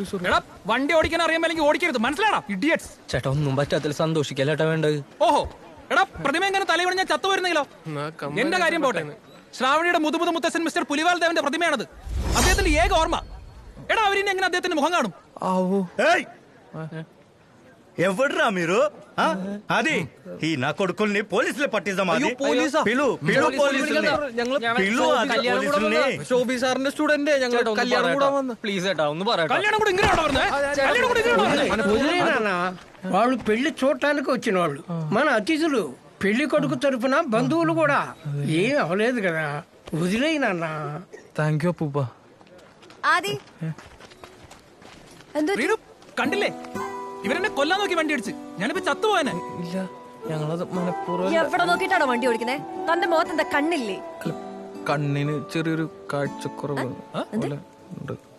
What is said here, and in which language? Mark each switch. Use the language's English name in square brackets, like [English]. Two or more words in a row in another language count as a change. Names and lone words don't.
[Malayalam] എടാ വണ്ടി ഓടിക്കാൻ അറിയാമെങ്കിൽ ഓടിക്കരുത്, മനസ്സിലാടാ ഇഡിയറ്റ്സ്. ചേട്ടാ ഒന്നും പറ്റാത്തതിൽ സന്തോഷിക്കല്ലേട്ടാ വേണ്ടത്. ഓഹോ എടാ പ്രതിമ എങ്ങനെ തലവണ ഞാൻ ചത്തു വരുന്നെങ്കിലോ? എന്റെ കാര്യം പോട്ടെ, ശ്രാവണിയുടെ മുതുമുതു മുത്തശ്ശൻ മിസ്റ്റർ പുലിവാൽ ദേവന്റെ പ്രതിമയാണത്. അദ്ദേഹത്തിന്റെ ഏക ഓർമ്മ. എടാ അവരിനി എങ്ങനെ അദ്ദേഹത്തിന്റെ മുഖം കാണും? [Telugu] ఎవడ్రా మీరు అది ఈ నా కొడుకుల్ని పోలీసులు పట్టిద్దాం. అది పిలు పోలీసుల్ని, పిలు పోలీసుల్ని. [Malayalam] ശോഭി സാറിന്റെ സ്റ്റുഡന്റ് ഞങ്ങൾ കല്യാണം കൂടാൻ വന്നു. പ്ലീസ് ചേട്ടാ ഒന്ന് പറയട്ടെ. കല്യാണം കൂടെ ഇങ്ങനെ [Telugu] వదిలేనా? వాళ్ళు పెళ్లి చూడటానికి వచ్చిన వాళ్ళు, మన అతిథులు, పెళ్లి కొడుకు తరపున బంధువులు కూడా. ఏం అవలేదు కదా, వదిలేనా? [English] thank you [Malayalam] അപ്പൂപ്പ. ആദി കണ്ടില്ലേ, ഇവരെന്നെ കൊല്ലാൻ നോക്കി വണ്ടി അടിച്ച്. ഞാനിപ്പോ ചത്തുപോയനെ. ഇല്ല, ഞങ്ങളത് മനഃപൂർവ്വം. എവിടെ നോക്കിട്ടാണോ വണ്ടി ഓടിക്കുന്നേ? തന്റെ മുഖത്ത് എന്താ കണ്ണില്ലേ? കണ്ണിന് ചെറിയൊരു കാഴ്ചക്കുറവ് പോലെ ഉണ്ട്.